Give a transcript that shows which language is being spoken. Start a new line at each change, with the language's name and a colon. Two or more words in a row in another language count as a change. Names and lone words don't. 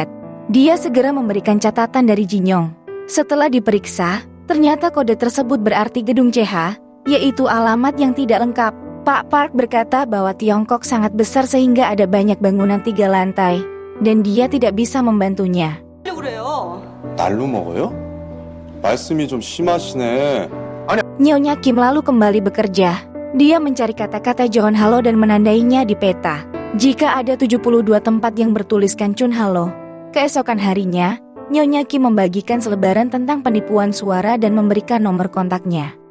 Indonesian: Dia segera memberikan catatan dari Jinyong. Setelah diperiksa, ternyata kode tersebut berarti gedung CH, yaitu alamat yang tidak lengkap. Pak Park berkata bahwa Tiongkok sangat besar sehingga ada banyak bangunan 3 lantai, dan dia tidak bisa membantunya.
Korean: 날로 먹어요? 말씀이 좀 심하시네.
Indonesian: Nyonya Kim lalu kembali bekerja. Dia mencari kata-kata John Halo dan menandainya di peta. Jika ada 72 tempat yang bertuliskan Chun Halo. Keesokan harinya, Nyonya Kim membagikan selebaran tentang penipuan suara dan memberikan nomor kontaknya.